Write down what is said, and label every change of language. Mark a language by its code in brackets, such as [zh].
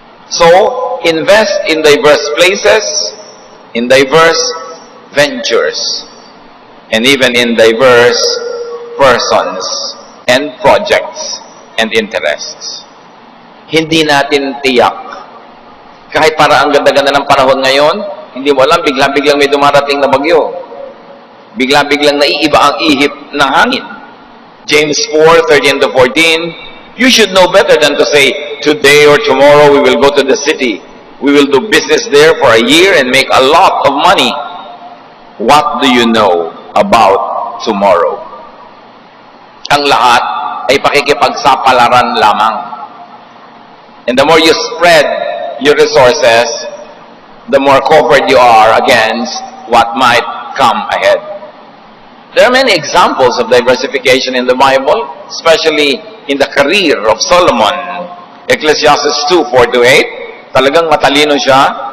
[en] So, invest in diverse places, in diverse ventures, and even in diverse persons and projects and interests. [tl] Hindi natin tiyak. Kahit para ang ganda-ganda ng panahon ngayon, hindi mo alam, biglang-biglang may dumarating na bagyo. Biglang-biglang naiiba ang ihip ng hangin. [en] James 4:13-14, you should know better than to say, today or tomorrow we will go to the city. We will do business there for a year and make a lot of money. What do you know about tomorrow? [tl] Ang lahat ay pakikipagsapalaran lamang. [en] And the more you spread your resources, the more covered you are against what might come ahead. There are many examples of diversification in the Bible, especially in the career of Solomon. [tl] Ecclesiastes 2:4-8, talagang matalino siya.